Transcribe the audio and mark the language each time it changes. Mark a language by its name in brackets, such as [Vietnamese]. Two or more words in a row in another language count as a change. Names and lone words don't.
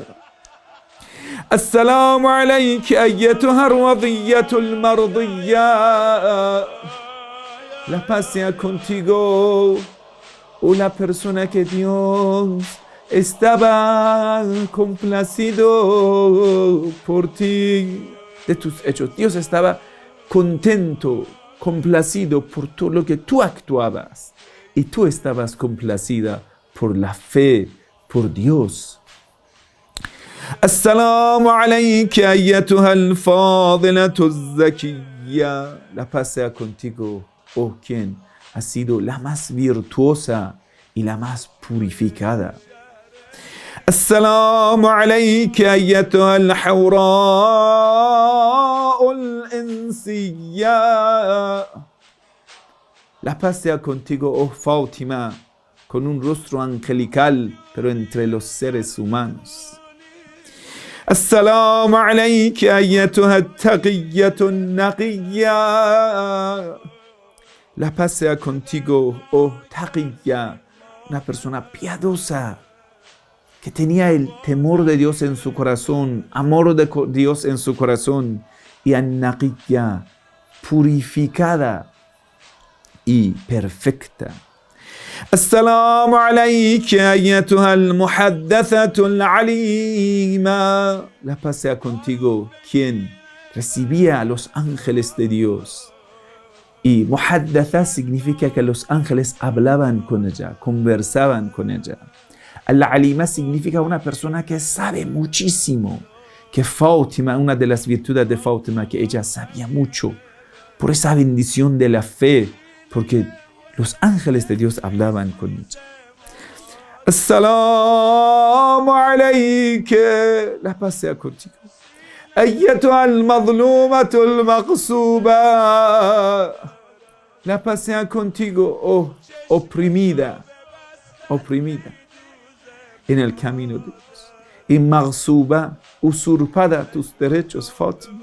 [Arabic] السلام عليك أيتها الرضية المرضية. [Spanish] La paz sea contigo, o la persona que Dios estaba complacido por ti, de tus hechos. Dios estaba contento, complacido por todo lo que tú actuabas. Y tú estabas complacida por la fe, por Dios. [Arabic] السلام عليك أيتها الفاضلة الزكية. [Spanish] La paz sea contigo, oh quien ha sido la más virtuosa y la más purificada. [Arabic] السلام عليك أيتها الحوراء الإنسية. [Spanish] La paz sea contigo, oh Fátima, con un rostro angelical, pero entre los seres humanos. [Arabic] السلام عليك أيتها التقية النقية. [Spanish] La paz sea contigo, oh Taqiyya, una persona piadosa, que tenía el temor de Dios en su corazón, amor de Dios en su corazón, y an-naqiyya, purificada y perfecta. [Arabic] السلام عليك أيتها المحدثة العليمة. [Spanish] La paz sea contigo, quien recibía a los ángeles de Dios. Y muhaddatha significa que los ángeles hablaban con ella, conversaban con ella. Al-alima significa una persona que sabe muchísimo. Que Fátima, una de las virtudes de Fátima, que ella sabía mucho. Por esa bendición de la fe, porque los ángeles de Dios hablaban con ella. [Arabic] السلام عليك. [Spanish] La paz sea contigo. [Arabic] أيتها المظلومة المغصوبة. [Spanish] La paz sea contigo, oh oprimida, oprimida en el camino de Dios. Y maqsuba, usurpada tus derechos, Fátima.